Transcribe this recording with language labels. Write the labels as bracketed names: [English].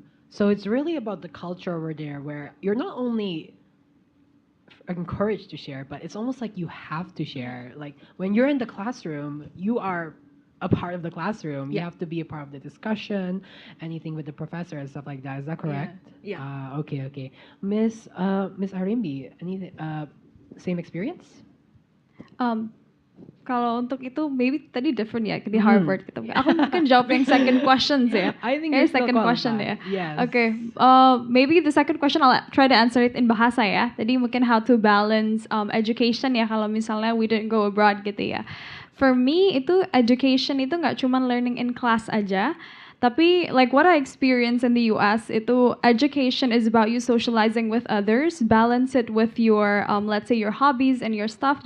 [English] So it's really about the culture over there where you're not only encouraged to share, but it's almost like you have to share. Like when you're in the classroom, you are a part of the classroom. You Yeah. have to be a part of the discussion, anything with the professor and stuff like that. Is that correct? Yeah. Okay. Miss Arimbi, same experience? [Indonesian] Kalau untuk itu maybe tadi different ya di Harvard gitu. Aku mungkin jawab yang [English] second questions [Indonesian] ya. [English] I think [Indonesian] Kayaknya [English] you're still second question ya. qualified. Yes. Okay. Maybe the second question I'll try to answer it in bahasa ya. [Indonesian] Tadi mungkin [English] how to balance education [Indonesian] ya kalau misalnya [English] we didn't go abroad [Indonesian] gitu ya. [English] For me itu education itu [Indonesian] nggak cuma [English] learning in class aja. Tapi like what I experience in the US itu education is about you socializing with others, balance it with your let's say your hobbies and your stuff.